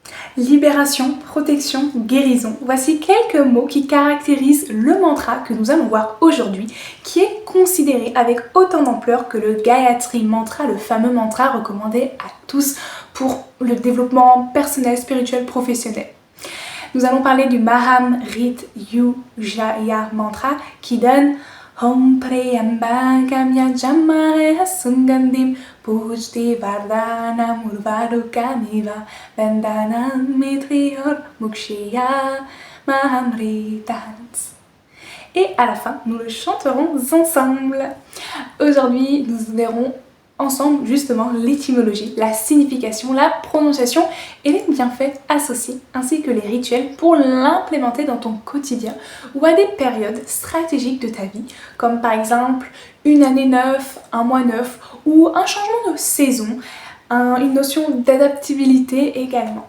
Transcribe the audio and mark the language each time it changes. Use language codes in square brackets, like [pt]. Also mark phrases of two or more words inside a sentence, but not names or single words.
[fr] Libération, protection, guérison. Voici quelques mots qui caractérisent le mantra que nous allons voir aujourd'hui, qui est considéré avec autant d'ampleur que le Gayatri Mantra, le fameux mantra recommandé à tous pour le développement personnel, spirituel, professionnel. Nous allons parler du Mahamrityunjaya Mantra qui donne [sa] ॐ त्र्यम्बकं यजामहे सुगन्धिं पुष्टि वर्धनम् उर्वारुकमिव बन्धनान् मृत्योर् मुक्षीय मामृतात्. [fr] Et à la fin, nous le chanterons ensemble. Aujourd'hui, nous verrons ensemble justement l'étymologie, la signification, la prononciation et les bienfaits associés, ainsi que les rituels pour l'implémenter dans ton quotidien ou à des périodes stratégiques de ta vie, comme par exemple une année neuve, un mois neuf ou un changement de saison, une notion d'adaptabilité également.